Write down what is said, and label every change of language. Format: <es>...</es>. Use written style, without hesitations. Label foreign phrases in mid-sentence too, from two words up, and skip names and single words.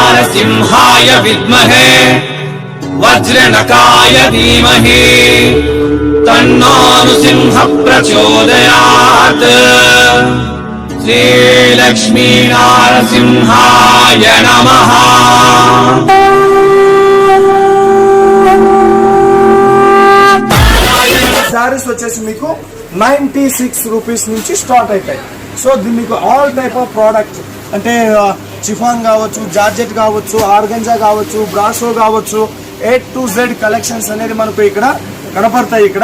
<sa>सिंहाय विद्महे वज्रनकाय धीमहि तन्नो नृसिंह प्रचोदयात्। श्रीलक्ष्मी नारसिंहाय नमः।</sa> <te>సారీస్ వచ్చేసి మీకు 96 రూపీస్ నుంచి స్టార్ట్ అవుతాయి. సో మీకు</te> <en>all type of product</en> <te>అంటే చిఫాన్ కావచ్చు, జార్జెట్ కావచ్చు, ఆర్గంజా కావచ్చు, బ్రాసో కావచ్చు,</te> <en>A to Z</en> <te>కలెక్షన్స్ అనేది మనకు ఇక్కడ కనపడతాయి ఇక్కడ.</te>